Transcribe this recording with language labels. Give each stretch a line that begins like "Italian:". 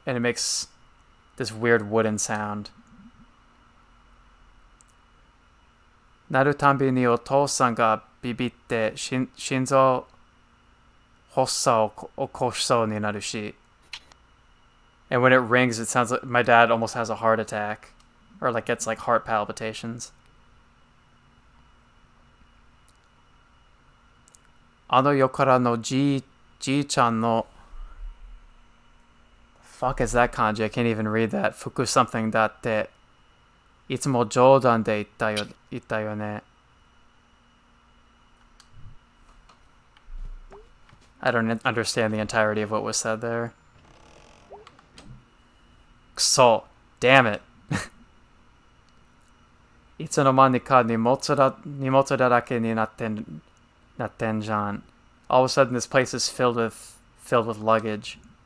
English: And it makes this weird wooden sound.
Japanese: なるたびにお父さんがビビって心臓発作を起こしそうになるし.
English: And when it rings, it sounds like my dad almost has a heart attack. Or like gets like heart palpitations.
Japanese: あの世からのじいちゃんの
English: Fuck is that kanji? I can't even read that.
Japanese: 服 something だっていつも冗談で言ったよね.
English: I don't understand the entirety of what was said there. So, damn it.
Japanese: いつの間にか荷物だらけになってんじゃん.
English: All of a sudden this place is filled with luggage.